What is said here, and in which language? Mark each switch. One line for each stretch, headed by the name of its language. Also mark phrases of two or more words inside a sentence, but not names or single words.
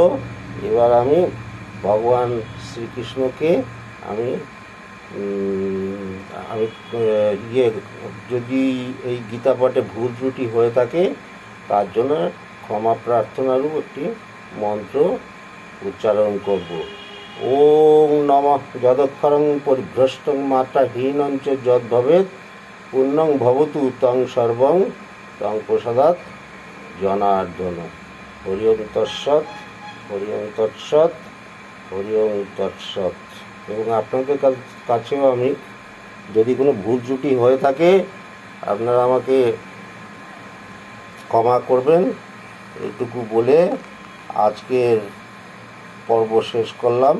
Bangla: এবার আমি ভগবান শ্রীকৃষ্ণকে আমি যদি এই গীতা পাঠে ভুল ত্রুটি হয়ে থাকে তার জন্য ক্ষমা প্রার্থনারও একটি মন্ত্র উচ্চারণ করব।
Sanskrit: ওম নমঃ যদক্ষরং পরিভ্রষ্টং মাত্রাহীনঞ্চ যদ ভবেৎ পুণ্যং ভবতু তং সর্বং তং প্রসাদাৎ জনার্দন। হরি ওম তৎসৎ, হরি ওম তৎসৎ, হরি ওম তৎসৎ।
Bangla: এবং আপনাদের কাছেও আমি যদি কোনো ভুল ত্রুটি হয়ে থাকে আপনারা আমাকে ক্ষমা করবেন, এইটুকু বলে আজকের পর্ব শেষ করলাম।